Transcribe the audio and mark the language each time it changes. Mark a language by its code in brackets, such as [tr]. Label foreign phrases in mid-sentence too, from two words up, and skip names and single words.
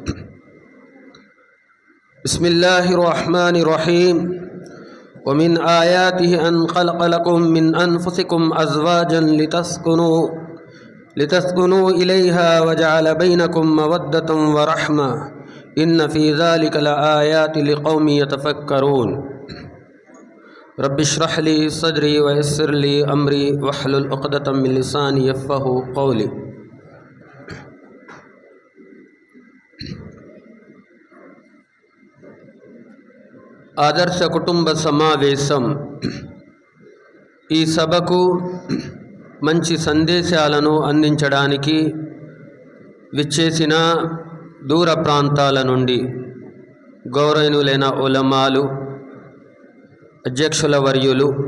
[ar] بسم الله الرحمن الرحيم ومن آياته أن خلق لكم من أنفسكم أزواجا لتسكنوا إليها وجعل بينكم مودة ورحمة إن في ذلك لآيات لقوم يتفكرون رب اشرح لي صدري ويسر لي أمري واحلل عقدة من لساني يفقهوا قولي. [te] ఆదర్శ కుటుంబ సమావేశం ఈ సభకు మంచి సందేశాలను అందించడానికి విచ్చేసిన దూర ప్రాంతాల నుండి గౌరవనీయులైన ఉలమాలు, అధ్యక్షుల వర్యులు,